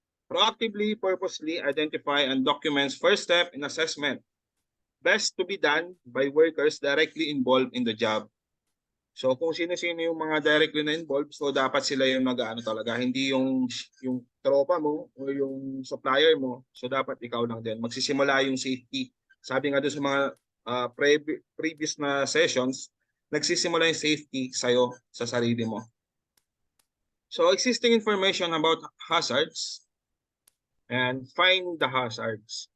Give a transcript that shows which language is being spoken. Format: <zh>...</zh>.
<en>Proactively, purposely identify and documents first step in assessment. Best to be done by workers directly involved in the job.</en> <tl>So kung sino-sino yung mga directly na involved, so dapat sila yung talaga, hindi yung tropa mo o yung supplier mo. So dapat ikaw lang din. Magsisimula yung safety. Sabi nga doon sa mga previous na sessions, nagsisimula yung safety sa'yo, sa sarili mo.</tl> <en>So existing information about hazards and find the hazards.</en>